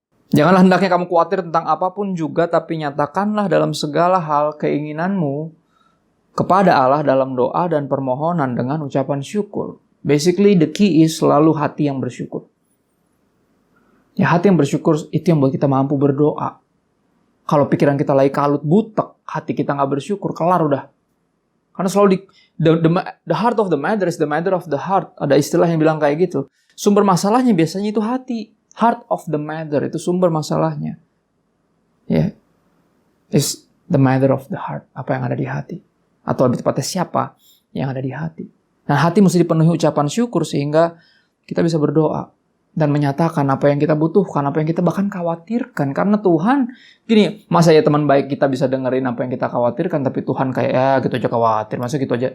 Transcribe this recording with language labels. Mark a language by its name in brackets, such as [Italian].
[Indonesian] Janganlah hendaknya kamu khawatir tentang apapun juga, tapi nyatakanlah dalam segala hal keinginanmu kepada Allah dalam doa dan permohonan dengan ucapan syukur. [English] Basically, the key is [Indonesian] selalu hati yang bersyukur. Ya, hati yang bersyukur itu yang buat kita mampu berdoa. Kalau pikiran kita lagi kalut butek, hati kita nggak bersyukur, kelar udah. Karena selalu [English] the heart of the matter is the matter of the heart. [Indonesian] Ada istilah yang bilang kayak gitu. Sumber masalahnya biasanya itu hati. [English] Heart of the matter [Indonesian] itu sumber masalahnya. [English] Ya, is the matter of the heart. [Indonesian] Apa yang ada di hati. Atau lebih tepatnya siapa yang ada di hati. Nah, hati mesti dipenuhi ucapan syukur sehingga kita bisa berdoa dan menyatakan apa yang kita butuhkan, apa yang kita bahkan khawatirkan. Karena Tuhan, gini, masa ya teman baik kita bisa dengerin apa yang kita khawatirkan, tapi Tuhan kayak, ya gitu aja khawatir, masa gitu aja.